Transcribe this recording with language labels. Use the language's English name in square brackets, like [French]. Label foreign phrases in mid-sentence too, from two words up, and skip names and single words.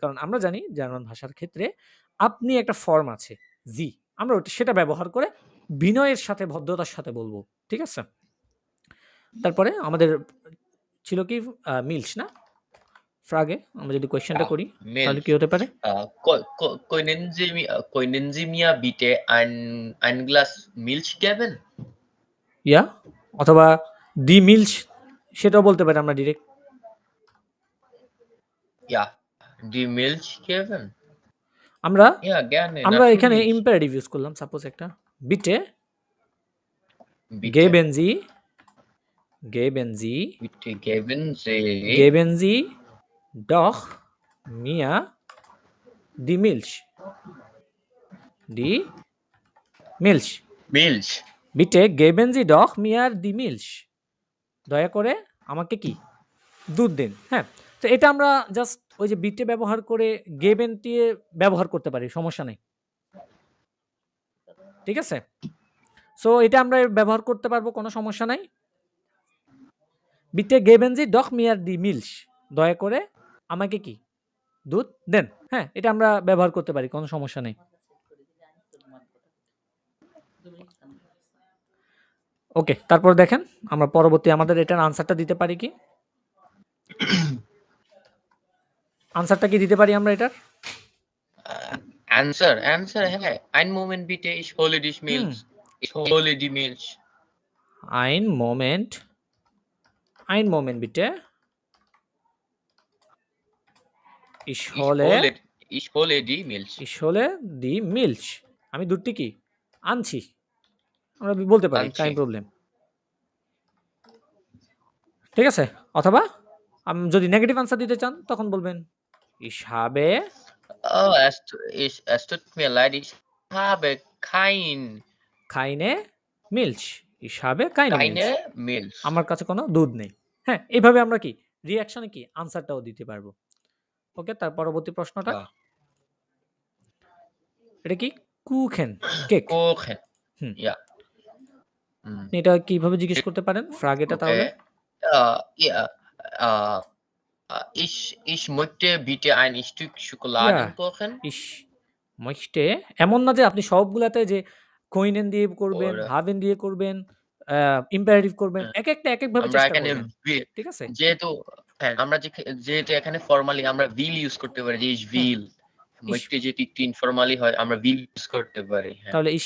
[Bangla] কারণ আমরা জানি জার্মান ভাষার ক্ষেত্রে আপনি একটা ফর্ম আছে, জি। আমরা সেটা ব্যবহার করে বিনয়ের সাথে ভদ্রতার সাথে বলব। ঠিক আছে? তারপরে আমাদের ছিল কি মিল্স না? ফ্রাগে আমরা যদি কোয়েশ্চেনটা [German] Ja, [Bangla] করি তাহলে [German] Milch. [Bangla] কি হতে পারে? [German] Können Sie mir bitte ein Glas Milch geben? [Bangla] ইয়া অথবা [German] die Milch [Bangla] সেটাও বলতে পারি আমরা ডিরেক্ট। [German] Ja, die Milch geben? [Bangla] আমরা [German] Ja, gerne, [Bangla] এখানে [German] natürlich. [Bangla] ইম্পারেটিভ ইউজ করলাম সাপোজ একটা বিটে [German] Bitte, geben Sie bitte geben Sie geben Sie doch mir die Milch. Die Milch. Milch. Bitte geben Sie doch mir die Milch. [Bangla] দয়া করে আমাকে কি দুধ দিন। হ্যাঁ, তো এটা আমরা জাস্ট ওই যে বিটে ব্যবহার করে গেবেন দিয়ে ব্যবহার করতে পারি, সমস্যা নেই। ঠিক আছে? সো এটা আমরা ব্যবহার করতে পারবো, কোনো সমস্যা নাই। [German] bitte geben Sie doch mir die Milch. [Bangla] দয়া করে আমাকে কি দুধ দেন। হ্যাঁ, এটা আমরা ব্যবহার করতে পারি, কোনো সমস্যা নেই। ওকে, তারপর দেখেন আমরা পরবর্তী আমাদের এটার আনসারটা দিতে পারি কি? আনসারটা কি দিতে পারি আমরা এটার? Answer, হ্যাঁ। [German] Ein Moment bitte, ich hole die Milch. Ich hole die Milch. Ein Moment bitte. Ich hole die Milch. Ich hole die Milch. [Bangla] আমি দুধটি কি আনছি, আমরা বলতে পারি, আনছি। [German] kein Problem. [Bangla] ঠিক আছে? অথবা যদি নেগেটিভ আনসার দিতে চান তখন বলবেন [German] ich habe Oh, es tut mir leid, ich habe keine Milch. Ich habe keine Milch. Milch. [Bangla] আমার কাছে কোনো দুধ নেই। হ্যাঁ, এইভাবে আমরা কি রিঅ্যাকশনে কি আনসারটাও দিতে পারবো। ওকে, তার পরবর্তী প্রশ্নটা [German] Ja. [Bangla] এটা কি? কুখেন, কেক। [German] Kuchen. [Bangla] হুম। [German] Ja. [Bangla] আপনি এটা কিভাবে জিজ্ঞেস করতে পারেন ফ্রাগেটা তাহলে? [German] Ja. Ich möchte bitte ein Stück Schokoladenkuchen. Ich möchte [Bangla] এমন না যে আপনি সবগুলাতে যে কোইনেন দিয়ে করবেন, [German] Oder [Bangla] হাভেন দিয়ে করবেন, ইম্পারেটিভ করবেন। একেকটা একেকভাবে আমরা চেষ্টা এখানে করবেন। ঠিক আছে? যেহেতু হ্যাঁ, আমরা যেহেতু এখানে ফর্মালি আমরা will ইউজ করতে পারি যে [German] ich will. [Bangla] möchte যেহেতু একটু ইনফর্মালি হয় আমরা will ইউজ করতে পারি। হ্যাঁ।